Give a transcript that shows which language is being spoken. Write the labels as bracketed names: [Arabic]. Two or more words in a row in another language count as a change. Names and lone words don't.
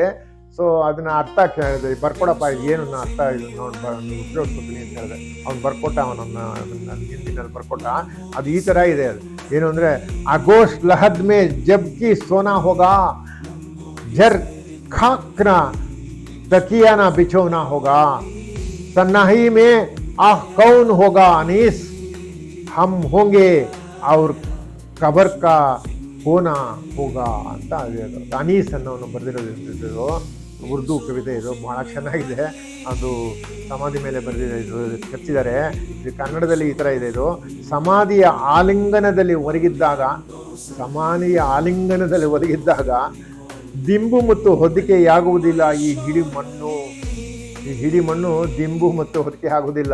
[Kannada] ಸೊ ಅದನ್ನ ಅರ್ಥ ಕೇಳಿದೆ, ಬರ್ಕೊಡಪ್ಪ ಏನು ಅರ್ಥ ಇದು ನೋಡಿ ಉಪಯೋಗಿಸ್ಕೊತೀನಿ ಅಂತ ಹೇಳಿದೆ. ಅವ್ನು ಬರ್ಕೊಟ್ಟ, ಅವನನ್ನ ಹಿಂದಿನಲ್ಲಿ ಬರ್ಕೊಟ್ಟ. ಅದು ಈ ಥರ ಇದೆ. ಅದು ಏನು ಅಂದರೆ, [Urdu] آغوش لحد میں جبکہ سونا ہوگا، جز خاک نہ تکیہ نہ بچھونا ہوگا، سناہی میں آہ کون ہوگا انیس، ہم ہوں گے اور قبر کا ہونا ہوگا [Kannada] ಅಂತ ಅನೀಸ್ ಅನ್ನೋನು ಬರೆದಿರೋದು ಉರ್ದು ಕವಿತೆ. ಇದು ಭಾಳ ಚೆನ್ನಾಗಿದೆ. ಅದು ಸಮಾಧಿ ಮೇಲೆ ಬರೆದಿದೆ, ಇದು ಕೆತ್ತಿದ್ದಾರೆ. ಇದು ಕನ್ನಡದಲ್ಲಿ ಈ ಥರ ಇದೆ. ಇದು ಸಮಾಧಿಯ ಆಲಿಂಗನದಲ್ಲಿ ಒರಗಿದ್ದಾಗ ದಿಂಬು ಮತ್ತು ಹೊದಿಕೆಯಾಗುವುದಿಲ್ಲ ಈ ಹಿಡಿ ಮಣ್ಣು ದಿಂಬು ಮತ್ತು ಹೊದಿಕೆ ಆಗುವುದಿಲ್ಲ.